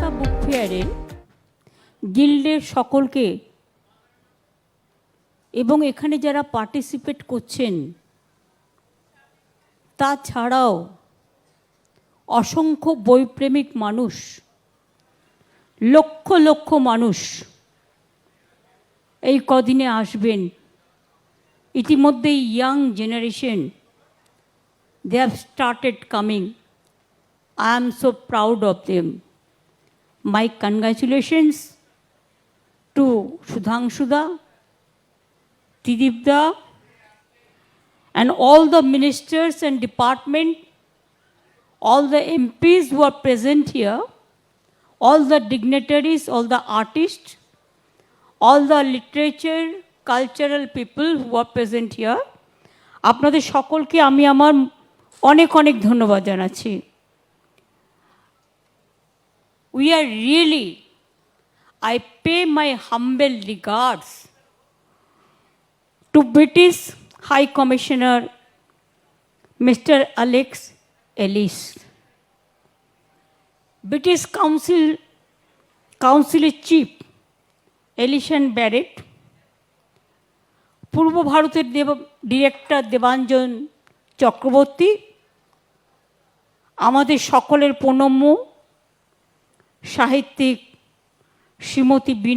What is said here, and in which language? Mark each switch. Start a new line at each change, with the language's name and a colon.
Bangla: বুক ফেয়ারে গিল্ডের সকলকে এবং এখানে যারা পার্টিসিপেট করছেন তাছাড়াও অসংখ্য বইপ্রেমিক মানুষ, লক্ষ লক্ষ মানুষ এই কদিনে আসবেন। ইতিমধ্যেই
English: Young generation they have started coming. I am so proud of them. My congratulations to Sudhanshuda, Tidipda, and all the ministers and department, all the MPs who are present here, all the dignitaries, all the artists, all the literature, cultural people who are present here.
Bangla: আপনাদের সকলকে আমি আমার অনেক অনেক ধন্যবাদ জানাচ্ছি।
English: We are really, I pay my humble regards to British High Commissioner Mr.
Bangla: Alex Ellis, British Council Chief Elysian Barrett, পূর্ব ভারতের director Debanjan Chakraborty, আমাদের সকলের প্রণম্য সাহিত্যিক শ্রীমতী